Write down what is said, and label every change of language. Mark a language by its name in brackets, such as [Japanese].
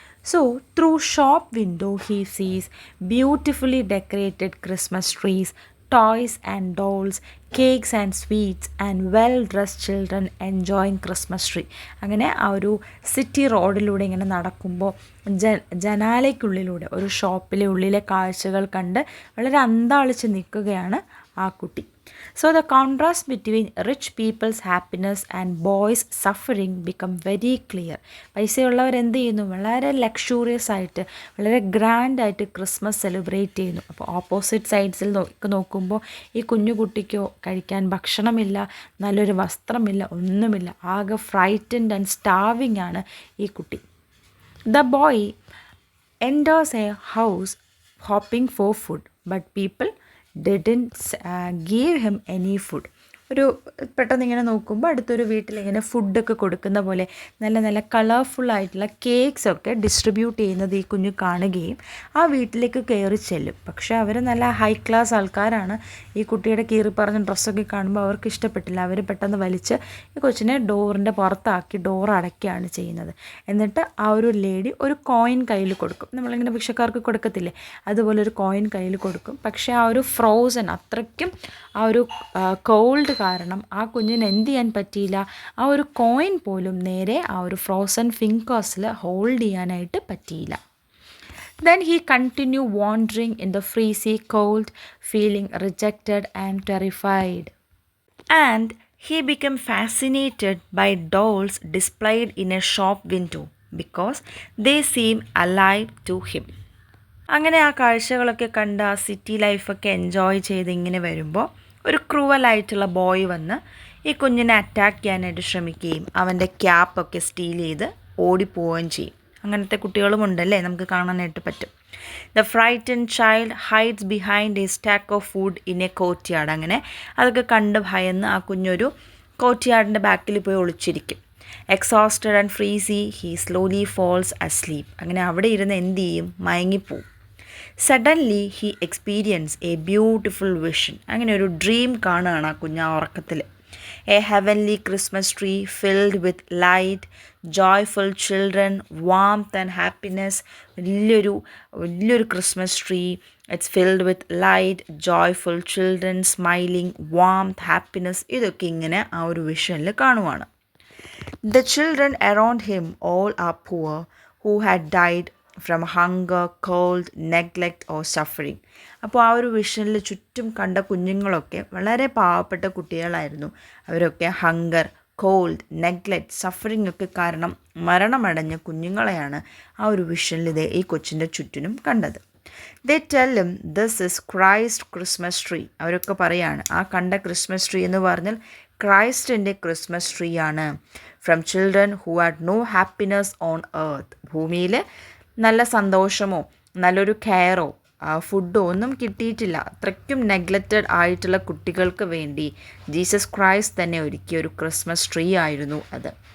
[English] So through shop window he sees beautifully decorated Christmas trees, toys and dolls, cakes and sweets and well dressed children enjoying Christmas tree. [Malayalam] അങ്ങനെ ആ ഒരു city റോഡിലൂടെ ഇങ്ങനെ നടക്കുമ്പോൾ ജനാലയ്ക്കുള്ളിലൂടെ ഒരു ഷോപ്പിലെ ഉള്ളിലെ കാഴ്ചകൾ കണ്ട് വളരെ അന്താളിച്ച് നിൽക്കുകയാണ് ആ കുട്ടി. [English] So the contrast between rich people's happiness and boys' suffering become very clear. [Malayalam] പൈസയുള്ളവർ എന്ത് ചെയ്യുന്നു, വളരെ ലക്ഷൂറിയസ് ആയിട്ട്, വളരെ ഗ്രാൻഡ് ആയിട്ട് ക്രിസ്മസ് സെലിബ്രേറ്റ് ചെയ്യുന്നു. അപ്പോൾ ഓപ്പോസിറ്റ് സൈഡ്സിൽ നോക്കുമ്പോൾ ഈ കുഞ്ഞു കുട്ടിക്കോ കഴിക്കാൻ ഭക്ഷണമില്ല, നല്ലൊരു വസ്ത്രമില്ല, ഒന്നുമില്ല. ആകെ ഫ്രൈറ്റൻഡ് ആൻഡ് സ്റ്റാർവിംഗ് ആണ് ഈ കുട്ടി. [English] The boy enters a house hoping for food, but people didn't give him any food. [Malayalam] ഒരു പെട്ടെന്ന് ഇങ്ങനെ നോക്കുമ്പോൾ അടുത്തൊരു വീട്ടിലിങ്ങനെ ഫുഡൊക്കെ കൊടുക്കുന്ന പോലെ നല്ല നല്ല കളർഫുള്ളായിട്ടുള്ള കേക്ക്സൊക്കെ ഡിസ്ട്രിബ്യൂട്ട് ചെയ്യുന്നത് ഈ കുഞ്ഞ് കാണുകയും ആ വീട്ടിലേക്ക് കയറി ചെല്ലും. പക്ഷേ അവർ നല്ല ഹൈ ക്ലാസ് ആൾക്കാരാണ്. ഈ കുട്ടിയുടെ കീറിപ്പറഞ്ഞ ഡ്രസ്സൊക്കെ കാണുമ്പോൾ അവർക്ക് ഇഷ്ടപ്പെട്ടില്ല. അവർ പെട്ടെന്ന് വലിച്ച് ഈ കൊച്ചിനെ ഡോറിൻ്റെ പുറത്താക്കി ഡോർ അടയ്ക്കുകയാണ് ചെയ്യുന്നത്. എന്നിട്ട് ആ ഒരു ലേഡി ഒരു കോയിൻ കയ്യിൽ കൊടുക്കും. നമ്മളിങ്ങനെ ഭിക്ഷക്കാർക്ക് കൊടുക്കത്തില്ലേ, അതുപോലെ ഒരു കോയിൻ കയ്യിൽ കൊടുക്കും. പക്ഷേ ആ ഒരു ഫ്രോസൺ, അത്രയ്ക്കും ആ ഒരു കോൾഡ് കാരണം ആ കുഞ്ഞിന് എന്ത് ചെയ്യാൻ പറ്റിയില്ല, ആ ഒരു കോയിൻ പോലും നേരെ ആ ഒരു ഫ്രോസൺ ഫിംഗേഴ്സിൽ ഹോൾഡ് ചെയ്യാനായിട്ട് പറ്റിയില്ല. [English] Then he continued wandering in the freezy cold, feeling rejected and terrified. And he became fascinated by dolls displayed in a shop window because they seemed alive to him. [Malayalam] അങ്ങനെ ആ കാഴ്ചകളൊക്കെ കണ്ട് ആ city ലൈഫൊക്കെ enjoy ചെയ്ത് ഇങ്ങനെ വരുമ്പോൾ ഒരു ക്രൂവലായിട്ടുള്ള boy വന്ന് ഈ കുഞ്ഞിനെ അറ്റാക്ക് ചെയ്യാനായിട്ട് ശ്രമിക്കുകയും അവൻ്റെ ക്യാപ്പൊക്കെ സ്റ്റീൽ ചെയ്ത് ഓടിപ്പോവുകയും ചെയ്യും. അങ്ങനത്തെ കുട്ടികളും ഉണ്ടല്ലേ, നമുക്ക് കാണാനായിട്ട് പറ്റും. [English] The frightened child hides behind a stack of food in a courtyard. [Malayalam] അങ്ങനെ അതൊക്കെ കണ്ട് ഭയന്ന് ആ കുഞ്ഞൊരു കോർട്ട്യാർഡിൻ്റെ ബാക്കിൽ പോയി ഒളിച്ചിരിക്കും. [English] Exhausted and freezy, he slowly falls asleep. [Malayalam] അങ്ങനെ അവിടെ ഇരുന്ന് എന്ത് ചെയ്യും? മയങ്ങിപ്പോവും. [English] Suddenly he experience a beautiful vision. [Malayalam] അങ്ങനെ ഒരു ഡ്രീം കാണുകയാണ് ആ കുഞ്ഞ് ആ ഉറക്കത്തിൽ. [English] A heavenly Christmas tree filled with light, joyful children, warmth and happiness. [Malayalam] വലിയൊരു Christmas tree. [English] It's filled with light, joyful children, smiling, warmth, happiness. [Malayalam] ഇതൊക്കെ ഇങ്ങനെ ആ ഒരു വിഷനിൽ കാണുവാണ്. [English] The children around him all are poor, who had died from hunger, cold, neglect or suffering. [Malayalam] അപ്പോൾ ആ ഒരു വിഷനിൽ ചുറ്റും കണ്ട കുഞ്ഞുങ്ങളൊക്കെ വളരെ പാവപ്പെട്ട കുട്ടികളായിരുന്നു. അവരൊക്കെ ഹങ്കർ, കോൾഡ്, നെഗ്ലക്റ്റ്, സഫറിങ് ഒക്കെ കാരണം മരണമടഞ്ഞ കുഞ്ഞുങ്ങളെയാണ് ആ ഒരു വിഷനിൽ ഈ കൊച്ചിൻ്റെ ചുറ്റിനും കണ്ടത്. [English] They tell him this is Christ Christmas tree. [Malayalam] അവരൊക്കെ പറയാണ് ആ കണ്ട ക്രിസ്മസ് ട്രീ എന്ന് പറഞ്ഞാൽ ക്രൈസ്റ്റിൻ്റെ ക്രിസ്മസ് ട്രീ ആണ്. [English] From children who had no happiness on earth. [Malayalam] ഭൂമിയിൽ നല്ല സന്തോഷമോ നല്ലൊരു കെയറോ ഫുഡോ ഒന്നും കിട്ടിയിട്ടില്ല. അത്രയ്ക്കും നെഗ്ലക്റ്റഡ് ആയിട്ടുള്ള കുട്ടികൾക്ക് വേണ്ടി ജീസസ് ക്രൈസ്റ്റ് തന്നെ ഒരുക്കിയ ഒരു ക്രിസ്മസ് ട്രീ ആയിരുന്നു അത്.